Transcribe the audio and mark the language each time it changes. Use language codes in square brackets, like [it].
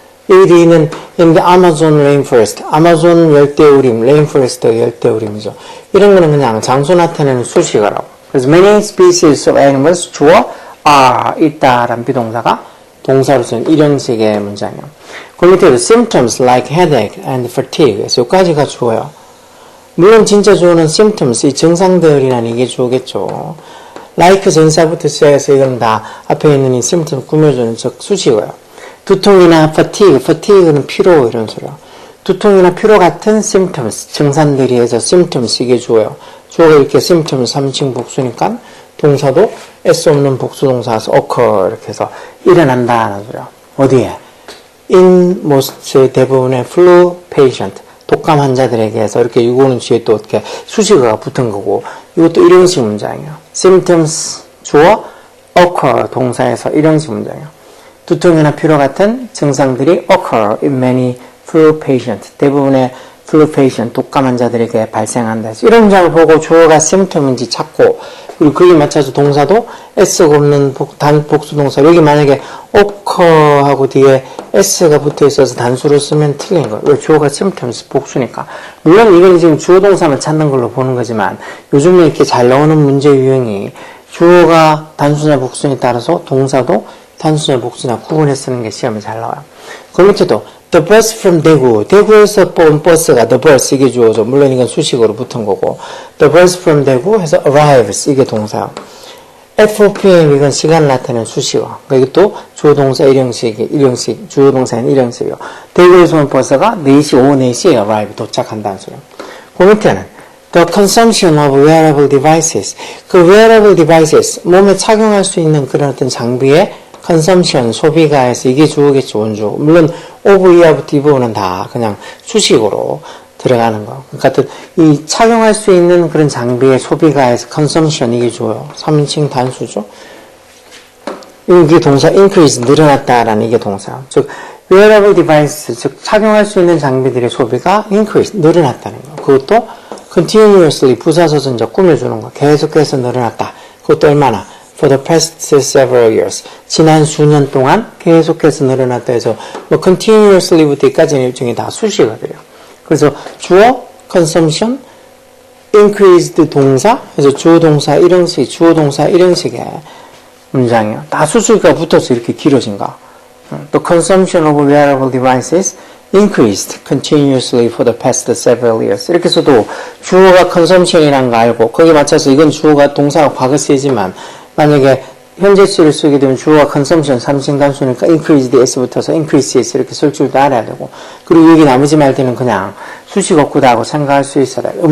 [ko] 여기는 아마존 레인포레스트, 아마존 열대우림, 레인포레스트 열대우림이죠. 이런 거는 그냥 장소 나타내는 수식어라고. 그래서 [en] many species of animals [ko] 주어 있다라는 비동사가 동사로 쓰는 일형식의 문장이에요. 그 밑에도 [en] symptoms like headache and fatigue. [ko] 그래서 여기까지가 주어요. 물론 진짜 주어는 symptoms, 이 증상들이라는 이게 주어겠죠. like 전사부터 시작해서 이건 다 앞에 있는 이 symptom 꾸며주는 즉 수식어요. 두통이나 fatigue는 피로 이런 소리야. 두통이나 피로 같은 symptoms, 증상들이 해서 symptoms 이게 주어요. 주어가 이렇게 symptoms 3인칭 복수니까 동사도 S 없는 복수 동사에서 occur 이렇게 해서 일어난다는 소리야. 어디에? [en] in most [ko] 대부분의 flu patient, 독감 환자들에게 해서 이렇게 이거는 뒤에 또 어떻게 수식어가 붙은 거고 이것도 일형식 문장이에요. symptoms 주어, occur 동사에서 일형식 문장이에요. 두통이나 피로 같은 증상들이 [en] occur in many flu patients. [ko] 대부분의 flu patient, 독감 환자들에게 발생한다. 이런 문장을 보고 주어가 symptom인지 찾고 그리고 거기에 맞춰서 동사도 S가 없는 복수 동사. 여기 만약에 occur하고 뒤에 S가 붙어 있어서 단수로 쓰면 틀린 거예요. 왜? 주어가 symptoms 복수니까. 물론 이건 지금 주어 동사만 찾는 걸로 보는 거지만 요즘에 이렇게 잘 나오는 문제 유형이 주어가 단수나 복수에 따라서 동사도 단수나 복수나 구분해 쓰는 게 시험에 잘 나와요. 그 밑에도 [en] the bus from [ko] 대구, 대구에서 본 버스가 the bus 이게 주어죠. 물론 이건 수식어로 붙은 거고 [en] the bus from [ko] 대구 해서 arrives 이게 동사요. [en] at 4pm [ko] 이건 시간을 나타내는 수식어. 이것도 주어 동사 일형식, 주어 동사는 일형식이요. 대구에서 온 버스가 4시, 오후 4시에 arrive 도착한다는 소리예요. 그 밑에는 [en] the consumption of wearable devices. [ko] 그 wearable devices 몸에 착용할 수 있는 그런 어떤 장비의 consumption, 소비가 해서 이게 주어겠죠, 원주. 물론 of, of, 뒷부분은 다 그냥 수식으로 들어가는 거. 그러니까 이 착용할 수 있는 그런 장비의 소비가 해서 consumption 이게 주어요. 3인칭 단수죠. 이게 동사 increase, 늘어났다라는 이게 동사. 즉 wearable device, 즉 착용할 수 있는 장비들의 소비가 increase, 늘어났다는 거. 그것도 continuously, 부사서전적 꾸며주는 거. 계속해서 늘어났다. 그것도 얼마나? [en] For the past several years. [ko] 지난 수년 동안 계속해서 늘어났다 해서 뭐 continuously부터 여기까지는 일종의 다 수식어들이에요. 그래서 주어, consumption, increased 동사, 그래서 주어 동사 일형식, 주어 동사 일형식의 문장이에요. 다 수식어가 붙어서 이렇게 길어진 거. [en] The consumption of wearable devices increased continuously for the past several years. [ko] 이렇게 해서도 주어가 consumption이라는 거 알고 거기에 맞춰서 이건 주어가 동사가 과거 쓰이지만 만약에 현재 시를 쓰게 되면 주어가 consumption 3인칭 단수니까 increased s 붙어서 increases 이렇게 쓸 줄도 알아야 되고 그리고 여기 나머지 말들은 그냥 수식 없고다고 생각할 수 있어야 돼요.